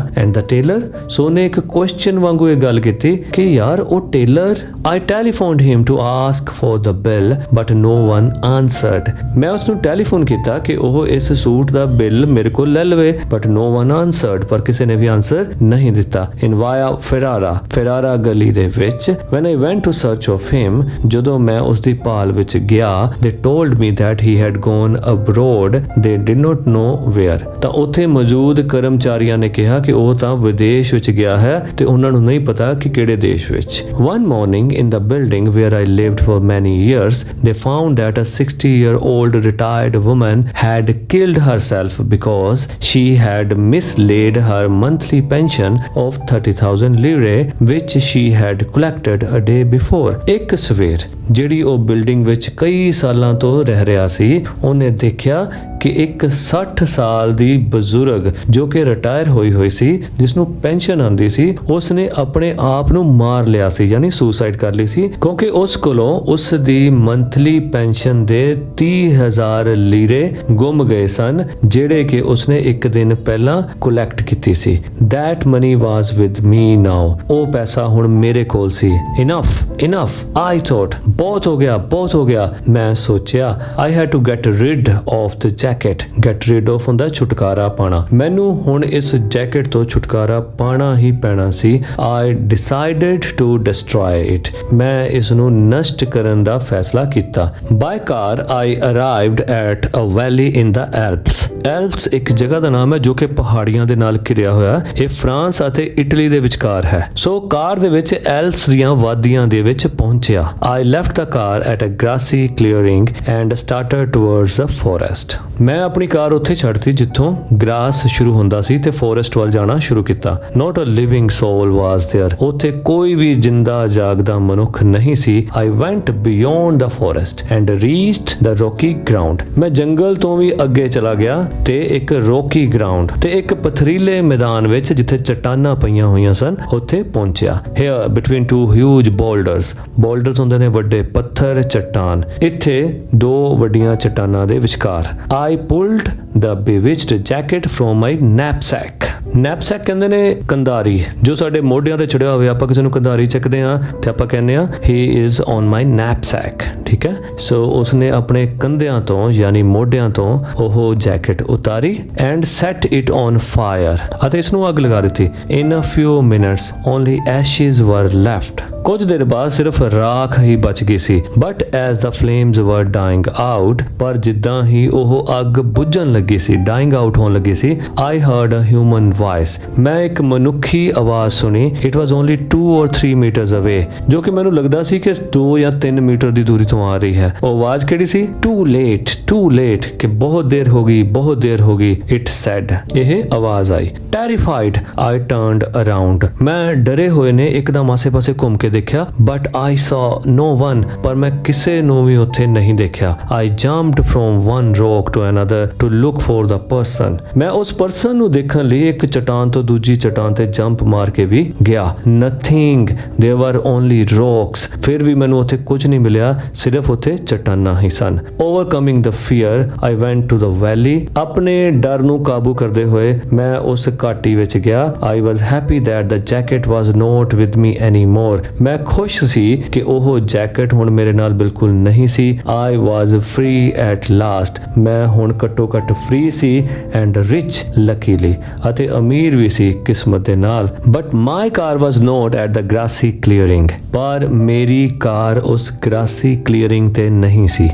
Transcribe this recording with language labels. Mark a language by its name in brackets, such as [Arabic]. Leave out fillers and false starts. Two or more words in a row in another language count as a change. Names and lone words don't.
[English] and the tailor, [Punjabi] ਸੋ ਉਹਨੇ ਇੱਕ ਕੁਐਸਚਨ ਵਾਂਗੂ ਇਹ ਗੱਲ ਕੀਤੀ ਕਿ ਯਾਰ ਉਹ ਟੇਲਰ, [English] I telephoned him to ask for the bill but no one answered. [Punjabi] ਮੈਂ ਉਸ ਨੂੰ ਟੈਲੀਫੋਨ ਕੀਤਾ ਕਿ ਉਹ ਇਸ ਸੂਟ ਦਾ ਬਿੱਲ ਮੇਰੇ ਕੋਲ ਲੈ ਲਵੇ, [English] but no one answered, [Punjabi] ਪਰ ਕਿਸੇ ਨੇ ਵੀ ਆਨਸਰ ਨਹੀਂ ਦਿੱਤਾ। ਇਨ ਵਾਇਆ ਫੈਰਾਰਾ ਗਲੀ ਦੇ ਵਿੱਚ, [English] when I went to search of him, [Punjabi] ਜਦੋਂ ਮੈਂ ਉਸ ਦੀ ਭਾਲ ਵਿੱਚ ਗਿਆ, [English] they told me that he had gone abroad, they did not know where, [Punjabi] ਤਾਂ ਉੱਥੇ ਮੌਜੂਦ ਕਰਮਚਾਰੀਆਂ ਨੇ ਕਿਹਾ ਕਿ ਉਹ ਤਾਂ ਵਿਦੇਸ਼ ਵਿੱਚ ਗਿਆ ਹੈ ਤੇ ਉਹਨਾਂ ਨੂੰ ਨਹੀਂ ਪਤਾ ਕਿ ਕਿਹੜੇ ਦੇਸ਼ ਵਿੱਚ। [English] One morning in the building where I lived for many years, they found that a 60-year-old retired woman had killed herself because she had mislaid her monthly pension of 30,000 lire which she had collected a day before। [Punjabi] ਇੱਕ ਸਵੇਰ ਜਿਹੜੀ ਉਹ ਬਿਲਡਿੰਗ ਵਿੱਚ ਕਈ ਸਾਲਾਂ ਤੋਂ ਰਹਿ ਰਿਹਾ ਸੀ, ਉਹਨੇ ਦੇਖਿਆ ਕਿ ਇੱਕ 60 ਸਾਲ ਦੀ ਬਜ਼ੁਰਗ ਜੋ ਕਿ ਰਿਟਾਇਰ ਹੋਈ ਸੀ, ਜਿਸ ਨੂੰ ਪੈਨਸ਼ਨ ਆਉਂਦੀ ਸੀ, ਉਸਨੇ ਆਪਣੇ ਆਪ ਨੂੰ ਮਾਰ ਲਿਆ ਸੀ, ਯਾਨੀ ਸੁਸਾਈਡ ਕਰ ਲਈ ਸੀ, ਕਿਉਂਕਿ ਉਸ ਕੋਲੋਂ ਉਸ ਦੀ ਮੰਥਲੀ ਪੈਨਸ਼ਨ ਦੇ 30,000 ਲੀਰੇ ਗੁੰਮ ਗਏ ਸਨ, ਜਿਹੜੇ ਕਿ ਉਸਨੇ ਇੱਕ ਦਿਨ ਪਹਿਲਾਂ ਕਲੈਕਟ ਕੀਤੀ ਸੀ। [English] That money was with me now, [Punjabi] ਉਹ ਪੈਸਾ ਹੁਣ ਮੇਰੇ ਕੋਲ ਸੀ। [English] Enough, I thought, [Punjabi] ਬਹੁਤ ਹੋ ਗਿਆ, ਮੈਂ ਸੋਚਿਆ। [English] I had to get rid of the jacket, get rid of [Punjabi] ਹੁੰਦਾ ਛੁਟਕਾਰਾ ਪਾਣਾ, ਮੈਨੂੰ ਹੁਣ ਇਸ ਜੈਕਟ ਤੋਂ ਛੁਟਕਾਰਾ ਪਾਣਾ ਹੀ ਪੈਣਾ ਸੀ। [English] I decided to destroy it, [Punjabi] ਮੈਂ ਇਸ ਨੂੰ ਨਸ਼ਟ ਕਰਨ ਦਾ ਫੈਸਲਾ ਕੀਤਾ। [English] By car I arrived at a valley in the Alps। [Punjabi] Alps ਇੱਕ ਜਗ੍ਹਾ ਦਾ ਨਾਮ ਹੈ ਜੋ ਕਿ ਪਹਾੜੀਆਂ ਦੇ ਨਾਲ ਘਿਰਿਆ ਹੋਇਆ, ਇਹ ਫਰਾਂਸ ਅਤੇ ਇਟਲੀ ਦੇ ਵਿਚਕਾਰ ਹੈ। ਸੋ ਕਾਰ ਦੇ ਵਿੱਚ ਐਲਪਸ ਦੀਆਂ ਵਾਦੀਆਂ ਦੇ ਵਿੱਚ ਪਹੁੰਚਿਆ। [English] I left the car at a grassy clearing and started towards the forest। [Punjabi] ਮੈਂ ਆਪਣੀ ਕਾਰ ਉੱਥੇ ਛੱਡਤੀ ਜਿੱਥੋਂ ਗ੍ਰਾਸ ਸ਼ੁਰੂ ਹੁੰਦਾ ਸੀ ਤੇ ਫੋਰੈਸਟ ਵੱਲ ਜਾਣਾ ਸ਼ੁਰੂ ਕੀਤਾ। [English] Not a living soul was there, [Punjabi] ਉੱਥੇ ਕੋਈ ਵੀ ਜਿੰਦਾ ਜਾਗਦਾ ਮਨੁੱਖ ਨਹੀਂ ਸੀ। [English] I went beyond the forest and reached the rocky ground। [Punjabi] ਮੈਂ ਜੰਗਲ ਤੋਂ ਵੀ ਅੱਗੇ ਚਲਾ ਗਿਆ ਤੇ ਇੱਕ [English] rocky ground [Punjabi] ਤੇ ਇੱਕ ਪਥਰੀਲੇ ਮੈਦਾਨ ਵਿੱਚ ਜਿੱਥੇ ਚਟਾਨਾਂ ਪਈਆਂ ਹੋਈਆਂ ਸਨ, ਉੱਥੇ ਪਹੁੰਚਿਆ। [English] Here between two huge boulders [Punjabi] ਹੁੰਦੇ ਨੇ ਵੱਡੇ ਪੱਥਰ, ਚਟਾਨ, ਇੱਥੇ ਦੋ ਵੱਡੀਆਂ ਚਟਾਨਾਂ ਦੇ ਵਿਚਕਾਰ। [English] I pulled the bewitched jacket from my knapsack। [Punjabi] ਨੈਪਸੈਕ ਕਹਿੰਦੇ ਨੇ ਕੰਧਾਰੀ, ਜੋ ਸਾਡੇ ਮੋਢਿਆਂ ਤੇ ਚੜਿਆ ਹੋਵੇ, ਆਪਾਂ ਕਿਸੇ ਨੂੰ ਕੰਧਾਰੀ ਚੱਕਦੇ ਆ ਤੇ ਆਪਾਂ ਕਹਿੰਦੇ ਆ [English] he is on my knapsack, [Punjabi] ਠੀਕ ਹੈ। ਸੋ ਉਸਨੇ ਆਪਣੇ ਕੰਧਿਆਂ ਤੋਂ ਯਾਨੀ ਮੋਢਿਆਂ ਤੋਂ ਉਹ ਜੈਕਟ ਉਤਾਰੀ [English] and set it on fire, [Punjabi] ਅਤੇ ਇਸ ਨੂੰ ਅੱਗ ਲਗਾ ਦਿੱਤੀ। [English] In a few minutes only ashes were left, [Punjabi] ਕੁਝ ਦੇਰ ਬਾਅਦ ਸਿਰਫ ਰਾਖ ਹੀ ਬਚ ਗਈ ਸੀ। [English] But as the flames were dying out, [Punjabi] ਪਰ ਜਿੱਦਾਂ ਹੀ ਉਹ ਅੱਗ ਬੁਝਣ ਲੱਗੀ ਸੀ, [English] dying out [Punjabi] ਹੋਣ ਲੱਗੀ ਸੀ, [English] I heard a human voice, [Punjabi] ਮੈਂ ਇੱਕ ਮਨੁੱਖੀ ਆਵਾਜ਼ ਸੁਣੀ। [English] It was only 2 or 3 meters away, [Punjabi] ਜੋ ਕਿ ਮੈਨੂੰ ਲੱਗਦਾ ਸੀ ਕਿ 2 ਜਾਂ 3 ਮੀਟਰ ਦੀ ਦੂਰੀ ਤੋਂ ਆ ਰਹੀ ਹੈ। ਉਹ ਆਵਾਜ਼ ਕਿਹੜੀ ਸੀ? [English] Too late, [Punjabi] ਕਿ ਬਹੁਤ ਦੇਰ ਹੋ ਗਈ। [English] It said, [Punjabi] ਇਹ ਆਵਾਜ਼ ਆਈ। [English] Terrified, I turned around, [Punjabi] ਮੈਂ ਡਰੇ ਹੋਏ ਨੇ ਇੱਕਦਮ ਆਸੇ-ਪਾਸੇ ਘੁੰਮ ਕੇ ਦੇਖਿਆ। [English] But I saw no one, [Punjabi] ਪਰ ਮੈਂ ਕਿਸੇ ਨੂੰ ਵੀ ਉੱਥੇ ਨਹੀਂ ਦੇਖਿਆ। [English] I jumped from one rock to another to look for the person, [Punjabi] ਮੈਂ ਉਸ ਪਰਸਨ ਨੂੰ ਦੇਖਣ ਲਈ ਇੱਕ ਚਟਾਨ ਤੋਂ ਦੂਜੀ ਚਟਾਨ ਤੇ ਜੰਪ ਮਾਰ ਕੇ ਵੀ ਗਿਆ। [English] Nothing, there were only rocks, [Punjabi] ਫਿਰ ਵੀ ਮੈਨੂੰ ਉੱਥੇ ਕੁਝ ਨਹੀਂ ਮਿਲਿਆ, ਸਿਰਫ ਉੱਥੇ ਚਟਾਨਾਂ ਹੀ ਸਨ। [English] Overcoming the fear, I went to the valley, [Punjabi] ਆਪਣੇ ਡਰ ਨੂੰ ਕਾਬੂ ਕਰਦੇ ਹੋਏ ਮੈਂ ਉਸ ਘਾਟੀ ਵਿੱਚ ਗਿਆ। [English] I was happy that the jacket was not with me anymore, [Punjabi] ਮੈਂ ਖੁਸ਼ ਸੀ ਕਿ ਉਹ ਜੈਕਟ ਹੁਣ ਮੇਰੇ ਨਾਲ ਬਿਲਕੁਲ ਨਹੀਂ ਸੀ। [English] I was free at last, [Punjabi] ਮੈਂ ਹੁਣ ਘੱਟੋ ਘੱਟ ਫ੍ਰੀ ਸੀ [English] and rich luckily, [Punjabi] ਅਤੇ ਅਮੀਰ ਵੀ ਸੀ ਕਿਸਮਤ ਦੇ ਨਾਲ। [English] But my car was not at the grassy clearing, [Punjabi] ਪਰ ਮੇਰੀ ਕਾਰ ਉਸ [English] grassy clearing [Punjabi] ਤੇ ਨਹੀਂ ਸੀ।